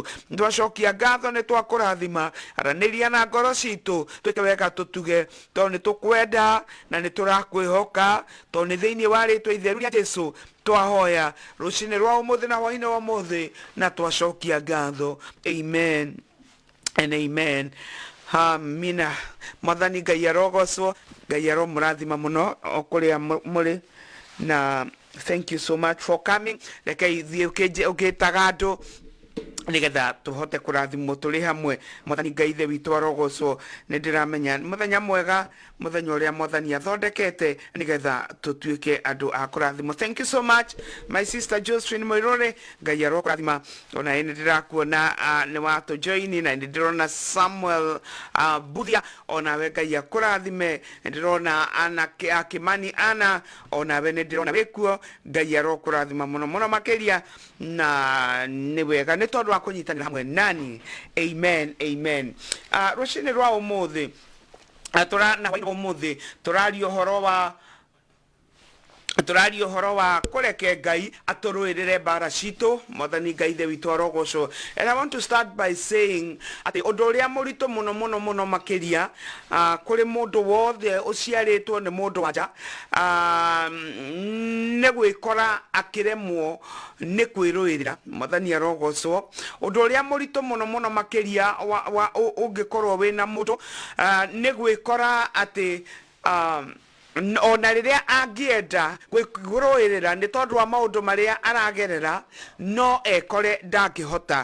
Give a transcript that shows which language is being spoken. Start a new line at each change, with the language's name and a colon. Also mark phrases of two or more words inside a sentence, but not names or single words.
Kikuyu: Twacokia ngatho nĩ twakũrathima, aranĩria na ngoro citũ twĩke wega tũtuge, tondũ nĩ tũkwenda na nĩ tũrakwĩhoka, tondũ nĩ thĩinĩ wa rĩĩtwa itheru rĩa Jesũ twahoya rũcinĩ rwa ũmũthĩ na hwaĩ-inĩ wa ũmũthĩ, na twacokia ngatho.
English: Amen and amen. Amina.
Kikuyu: Mwathani Ngai arogocwo, Ngai aromũrathima mũno o kũrĩa mũrĩ, na
English: thank you so much for coming.
Kikuyu: Rekei thiĩ ũgĩtaga andũ nigetha tuhote kũrathimwo tũrĩ hamwe. Mwathani Ngai ithe witũ arogocwo. Nĩ ndĩramenya mũthenya mwega, mũthenya ũrĩa Mwathani athondekete nigetha tũtuĩke andũ a kũrathimwo.
English: Thank you so much my sister Josephine Moirore.
Kikuyu: Ngai arokũrathima. Ona nĩ ndĩrakuona nĩ watũ join, na nĩ ndĩrona Samuel Buthia, ona we Ngai akũrathime. Nĩ ndĩrona Ana Kimani Ana, ona we nĩ ndĩrona wĩkuo. Ngai arokũrathima mũno mũno makĩria, na nĩ wega nĩ tondũ wa kũnyitanĩra hamwe nani.
English: Amen, amen.
Kikuyu: Rũcinĩ rwa ũmũthĩ na hwaĩ-inĩ wa ũmũthĩ tũraria ũhoro wa kũreke Ngai atũrũĩrĩre mbara citũ. Mwathani Ngai ithe witũ arogocwo.
English: And I want to start by saying
Kikuyu: atĩ ũndũ ũrĩa mũritũ mũno mũno mũno makĩria kũrĩ mũndũ wothe ũciarĩtwo nĩ mũndũ wa nja nĩ gwĩkora akĩremwo nĩ kwĩrũĩrĩra. Mwathani arogocwo. Ũndũ ũrĩa mũritũ mũno mũno makĩria ũngĩkorwo wĩna mũndũ nĩ gwĩkora atĩ ona rĩrĩa angĩenda kwĩrũĩrĩra nĩ tondũ wa maũndũ marĩa aragerera, no ekore ndangĩhota.